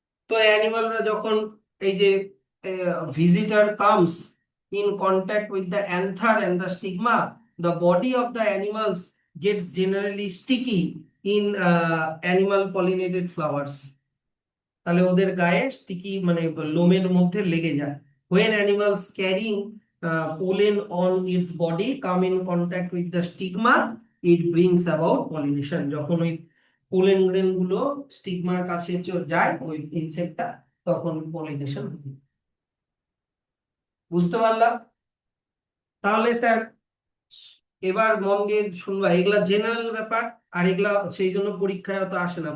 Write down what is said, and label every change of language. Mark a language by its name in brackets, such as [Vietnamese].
[Bangla] তো অ্যানিমালরা যখন এই যে [English] Visitor comes in contact with the anther and the stigma, the body of the animals gets generally sticky in animal pollinated flowers. [Bangla] তাহলে ওদের গায়ে sticky মানে লোমের মধ্যে লেগে যায়। [English] when animals carrying pollen on its body come in contact with the stigma, it brings about pollination। [Bangla] যখন ওই পোলেন গ্রেন গুলো স্টিগমার কাছে যায় ওই ইনসেক্টটা, তখন পলিনেশন হয়। বুঝতে পারলাম? তাহলে স্যার এবার মন দিয়ে শুনবা, এগুলা জেনারেল ব্যাপার, আর এগুলা সেই জন্য পরীক্ষায় অত আসে না।